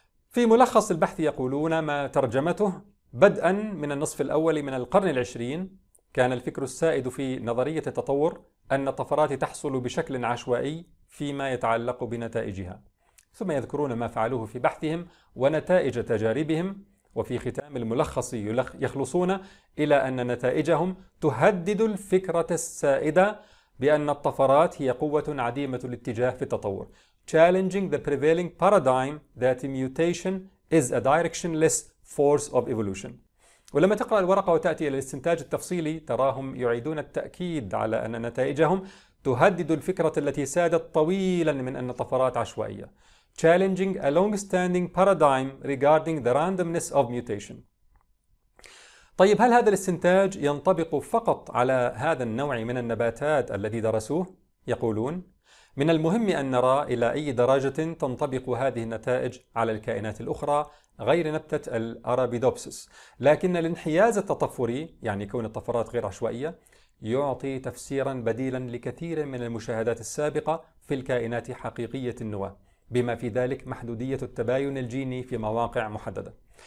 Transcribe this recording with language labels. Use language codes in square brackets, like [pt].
[ar] في ملخص البحث يقولون ما ترجمته: بدءاً من النصف الأول من القرن العشرين كان الفكر السائد في نظرية التطور أن الطفرات تحصل بشكل عشوائي فيما يتعلق بنتائجها، ثم يذكرون ما فعلوه في بحثهم ونتائج تجاربهم، وفي ختام الملخص يخلصون إلى أن نتائجهم تهدد الفكرة السائدة بأن الطفرات هي قوة عديمة الاتجاه في التطور. [en] Challenging the prevailing paradigm that mutation is a directionless force of evolution. [ar] ولما تقرأ الورقة وتأتي إلى الاستنتاج التفصيلي تراهم يعيدون التأكيد على أن نتائجهم تهدد الفكرة التي سادت طويلاً من أن طفرات عشوائية. [en] Challenging a long-standing paradigm regarding the randomness of mutation. [ar] طيب هل هذا الاستنتاج ينطبق فقط على هذا النوع من النباتات الذي درسوه؟ يقولون من المهم أن نرى إلى أي درجة تنطبق هذه النتائج على الكائنات الأخرى غير نبتة الأرابيدوبسس، لكن الانحياز التطفري، يعني كون الطفرات غير عشوائية، يعطي تفسيراً بديلاً لكثير من المشاهدات السابقة في الكائنات حقيقية النواة، بما في ذلك محدودية التباين الجيني في مواقع محددة.